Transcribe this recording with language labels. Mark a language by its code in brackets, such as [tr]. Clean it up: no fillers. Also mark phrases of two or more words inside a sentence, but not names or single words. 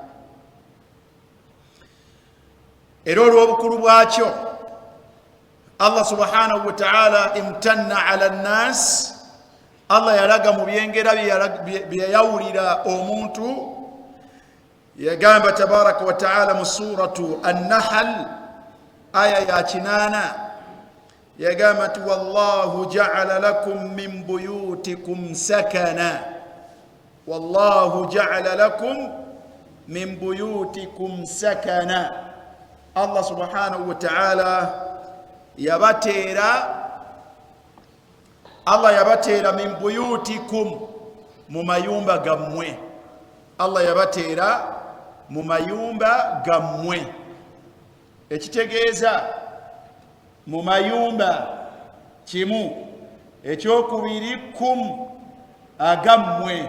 [lg] Era olw'obukulu bwakyo Allah [ar] سبحانه وتعالى امتن على الناس, [lg] Allah yalaga mu byengera bye yawulira omuntu. Yagamba [ar] تبارك وتعالى [lg] mu suratu an-Nahl aya ya 8, yagamba nti [ar] والله جعل لكم من بيوتكم سكنا, والله جعل لكم من بيوتكم سكنا. [lg] Allah [ar] سبحانه وتعالى [lg] yabateera Allah yabateera [ar] من بيوتكم [lg] mu mayumba gammwe. Allah yabateera mu mayumba gammwe, ekitegeeza mu mayumba kimu, ekyokubiri kum agammwe.